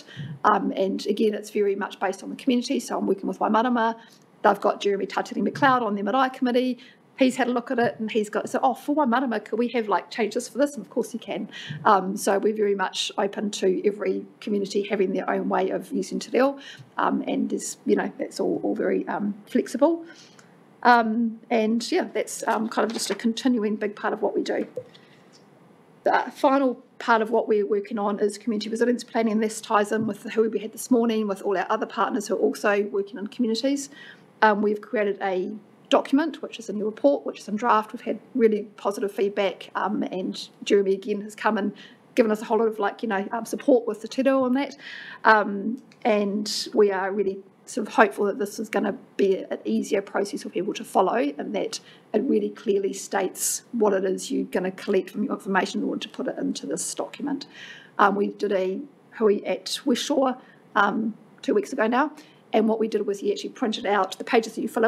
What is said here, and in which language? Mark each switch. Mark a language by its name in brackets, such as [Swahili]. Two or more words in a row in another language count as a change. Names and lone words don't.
[English] And again, it's very much based on the community, so I'm working with Waimarama. They've got Jeremy Tatiri McLeod on their marae committee. He's had a look at it, and he's got, so, for Waimarama, could we have changes for this? And of course you can. So we're very much open to every community having their own way of using [Māori] te reo, [English] and that's all very flexible. And yeah, that's kind of just a continuing big part of what we do. The final part of what we're working on is community resilience planning, and this ties in with the who we had this morning, with all our other partners who are also working in communities. We've created a document, which is a new report, which is in draft. We've had really positive feedback, and Jeremy again has come and given us a whole lot of support with the [Māori] te reo [English] on that, and we are really sort of hopeful that this is going to be an easier process for people to follow, and that it really clearly states what it is you're going to collect from your information in order to put it into this document. We did a hui at West Shore 2 weeks ago now, and what we did was he actually printed out the pages that you fill in.